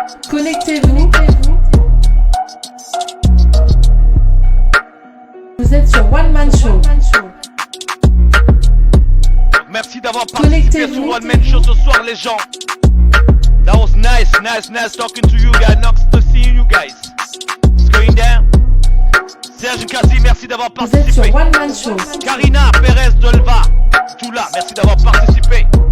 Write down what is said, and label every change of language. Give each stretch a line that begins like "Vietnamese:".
French: Connectez-vous. Vous êtes sur One Man Show. Merci d'avoir participé sur One Man Show ce soir, les gens.
English: That was nice talking to you guys. Nice to see you guys. It's going down.
French: Serge Kazi, merci d'avoir participé. Vous êtes sur One Man Show. Karina Perez Dolva, tout là, merci d'avoir participé.